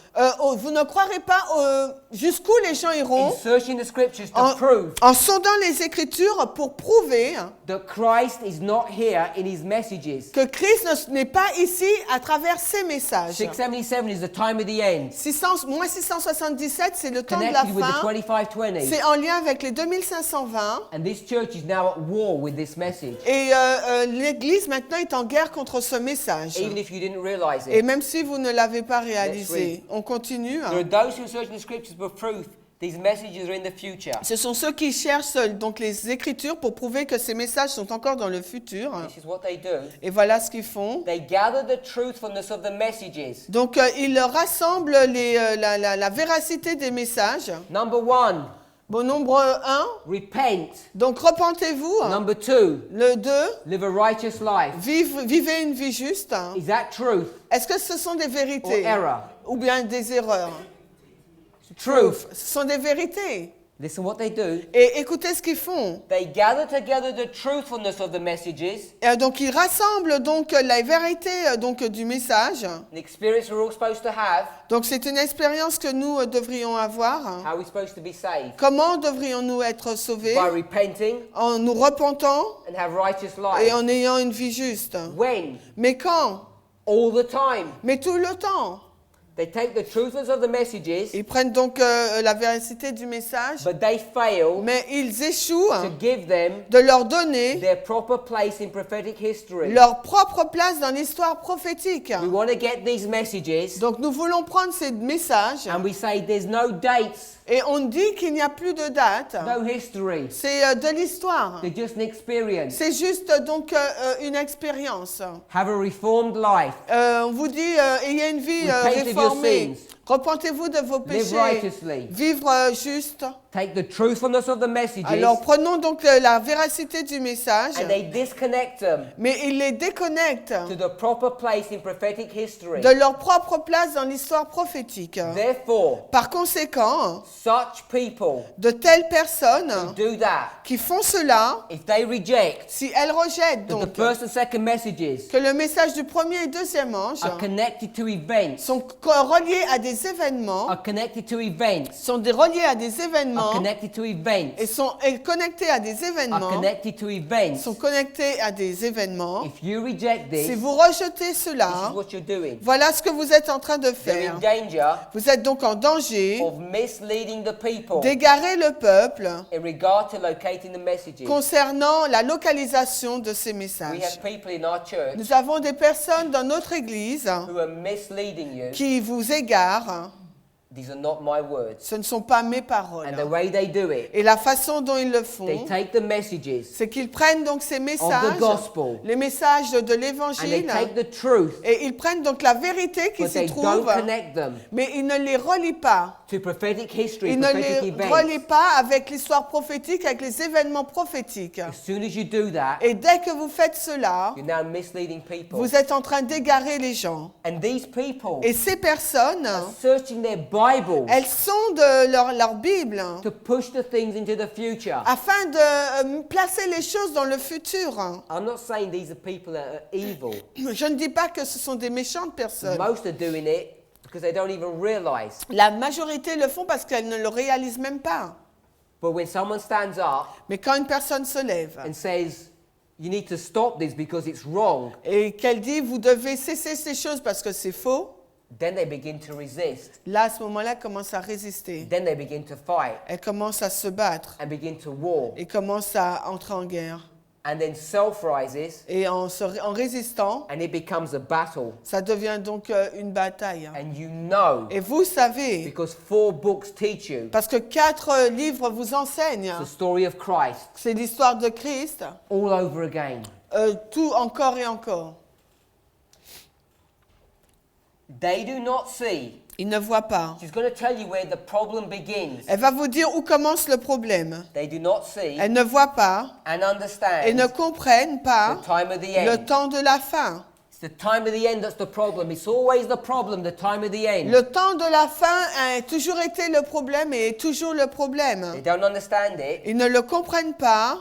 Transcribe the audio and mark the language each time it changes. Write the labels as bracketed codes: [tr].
[fr] Vous ne croirez pas jusqu'où les gens [en] in [fr] iront [en] searching the scriptures to prove [fr] en sondant les Écritures pour prouver [en] that Christ is not here in his messages. [fr] que Christ n'est pas ici à travers ses messages. [en] 677 is the time of the end, [fr] 677, c'est le temps de la [en] connected with the [fr] fin. [en] 2520. [fr] C'est en lien avec les 2520. [en] And this church is now at war with this message, [fr] Et l'Église maintenant est en guerre contre ce message. [en] even if you didn't realize [fr] Et [en] it. [fr] même si vous ne l'avez pas réalisé, [en] read. [fr] on continue. [en] There are those who search the scriptures for proof these messages are in the future. [fr] Ce sont ceux qui cherchent donc les Écritures pour prouver que ces messages sont encore dans le futur. [en] This is what they do. [fr] Et voilà ce qu'ils font. [en] They gather the truthfulness of the messages. [fr] Donc ils rassemblent la véracité des messages. [en] Number one, [fr] Bon, nombre 1. [en] repent. [fr] Donc repentez-vous. [en] Number two, [fr] Le 2. [en] live a righteous life. [fr] Vivez une vie juste. [en] Is that truth [fr] Est-ce que ce sont des [en] or [fr] vérités [en] error? [fr] ou bien des erreurs? [en] Truth. [fr] Ce sont des vérités. [en] Listen what they do. [fr] Et écoutez ce qu'ils font. [en] They gather together the truthfulness of the messages, [fr] Donc ils rassemblent donc la vérité donc du message. [en] an experience we're all supposed to have. [fr] Donc c'est une expérience que nous devrions avoir. [en] How are we supposed to be saved? [fr] Comment devrions-nous être sauvés? [en] By repenting [fr] En nous repentant [en] and have righteous [fr] et [en] lives. [fr] en ayant une vie juste. [en] When? [fr] Mais quand? [en] All the time. [fr] Mais tout le temps. [en] They take the truthfulness of the messages, [fr] Ils prennent donc la véracité du message, [en] but they fail [fr] mais ils échouent [en] to give them [fr] de leur donner [en] their proper place in prophetic history. [fr] leur propre place dans l'histoire prophétique. [en] We want to get these messages, [fr] Donc nous voulons prendre ces messages [en] and we say there's no dates, [fr] et on dit qu'il n'y a plus de date. [en] no history. [fr] C'est de l'histoire. [en] They're just an experience. [fr] C'est juste donc une expérience. [en] Have a reformed life. [fr] On vous dit, ayez une vie [en] Repent of your [fr] réformée. [en] sins. [fr] Repentez-vous de vos [en] Live [fr] péchés. [en] righteously. [fr] Vivre juste. [en] Take the truthfulness of the messages, [fr] Alors prenons donc la véracité du message, [en] and they disconnect them [fr] mais ils les déconnectent [en] to the proper place in prophetic history. [fr] de leur propre place dans l'histoire prophétique. [en] Therefore, [fr] Par conséquent, [en] such people [fr] de telles personnes [en] do that. [fr] qui font cela, [en] If they reject [fr] si elles rejettent [en] that the [fr] donc [en] first and second messages [fr] que le message du premier et deuxième ange [en] are connected to events, [fr] sont reliés à des événements, [en] are connected to events, [fr] reliés à des événements [en] are connected to events, [fr] et sont connectés à des [en] are [fr] événements, [en] connected to events. [fr] sont connectés à des événements. [en] If you reject [fr] Si [en] this, [fr] vous rejetez [en] this [fr] cela, [en] is what you're doing. [fr] voilà ce que vous êtes en train de [en] You're [fr] faire. [en] in danger [fr] Vous êtes donc en danger [en] of misleading the people [fr] d'égarer le peuple [en] in regard to locating the messages. [fr] concernant la localisation de ces [en] We [fr] messages. [en] have people in our church [fr] Nous avons des personnes dans notre église [en] who are misleading you. [fr] qui vous égarent. [en] These are not my words. [fr] Ce ne sont pas mes paroles. [en] And the way they do it, [fr] Et la façon dont ils le [en] they [fr] font, [en] take the messages [fr] c'est qu'ils prennent donc ces [en] of the [fr] messages, [en] gospel [fr] les messages de [en] and they [fr] l'évangile, [en] take the truth, [fr] et ils prennent donc la vérité qui [en] but [fr] s'y [en] they don't [fr] trouve, [en] connect them [fr] mais ils ne les relient pas. [en] to prophetic history, [fr] Ils ne [en] prophetic [fr] les [en] events. [fr] relient pas avec l'histoire prophétique, avec les événements prophétiques. [en] As soon as you do that, [fr] Et dès que vous faites cela, [en] you're now misleading people. [fr] vous êtes en train d'égarer les gens. [en] And these people [fr] Et ces personnes, [en] are searching their Bibles [fr] elles sont de leur Bible [en] to push the things into the future. [fr] afin de placer les choses dans le futur. [en] I'm not saying these are people that are evil. [fr] Je ne dis pas que ce sont des méchantes personnes. [en] Most are doing it because they don't even realize. [fr] La majorité le font parce qu'elles ne le réalisent même pas. [en] But when someone stands up [fr] Mais quand une personne se lève [en] and says, you need to stop this because it's wrong, [fr] et qu'elle dit vous devez cesser ces choses parce que c'est faux, [en] then they begin to resist. [fr] là à ce moment-là, elle commence à résister. [en] Then they begin to fight [fr] Elle commence à se battre [en] and begin to war. [fr] et commence à entrer en guerre. [en] And then self rises [fr] Et en résistant, [en] and it becomes a battle. [fr] ça devient donc une bataille. [en] And you know, [fr] Et vous savez, [en] because 4 books teach you [fr] parce que 4 livres vous enseignent, [en] the story of Christ [fr] c'est l'histoire de Christ, [en] all over again. [fr] tout encore et encore. [en] They do not see. [fr] Ils ne voient pas. [en] She's going to tell you where the problem begins. [fr] Elle va vous dire où commence le problème. [en] They do not see [fr] Elles ne voient pas [en] and [fr] et [en] understand [fr] ne comprennent [en] the [fr] pas [en] time of the [fr] le [en] end. [fr] temps de la fin. [en] It's the time of the end that's the problem. It's always the problem, the time of the end. [fr] Le temps de la fin a toujours été le problème et est toujours le [en] They [fr] problème. [en] don't understand it, [fr] Ils ne le comprennent pas